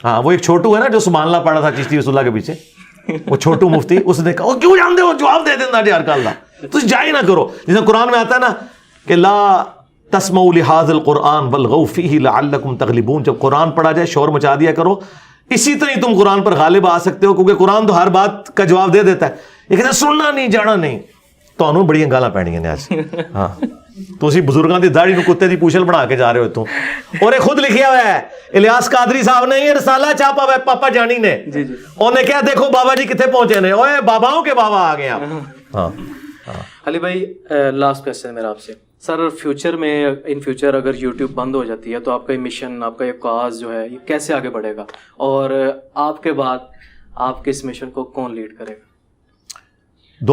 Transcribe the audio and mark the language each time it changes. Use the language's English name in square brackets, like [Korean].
[Urdu] ہاں, وہ ایک چھوٹو ہے نا جو سبحان اللہ پڑھا تھا چشتی رسول اللہ کے پیچھے, وہ چھوٹو مفتی, اس نے کہا وہ کیوں جانتے ہو, [Punjabi] جواب دے دینا جی ہر گل دا, تسی جا ہی نہ کرو. [Urdu] جیسے قرآن میں آتا ہے نا کہ [Arabic] لا تسمعوا لهذا القرآن والغوا فيه لعلكم تغلبون, [Urdu] جب قرآن پڑھا جائے شور مچا دیا کرو, اسی طرح تم قرآن پر غالب آ سکتے ہو, کیونکہ قرآن تو ہر بات کا جواب دے دیتا ہے. لیکن سننا نہیں, جانا نہیں. [Punjabi] تو انہوں بڑی گالاں پینیاں نے آج. ہاں, تسی بزرگاں دی داڑھی نو کتے دی پوچھل بنا کے جا رہے ہو تم. [Urdu] اور یہ خود لکھیا ہوا ہے الیاس قادری صاحب نے, یہ رسالہ چھاپا ہوا ہے پاپا جانی نے. انہوں نے کہا دیکھو بابا جی کتنے پہنچے نے, اوے باباؤں کے بابا آ گئے آپ. ہاں علی بھائی, لاسٹ کوسچن میرا آپ سے سر, فیوچر میں ان فیوچر اگر یوٹیوب بند ہو جاتی ہے تو آپ کا یہ مشن, آپ کا یہ کاز جو ہے یہ کیسے آگے بڑھے گا, اور آپ کے بعد آپ کے اس مشن کو کون لیڈ کرے گا؟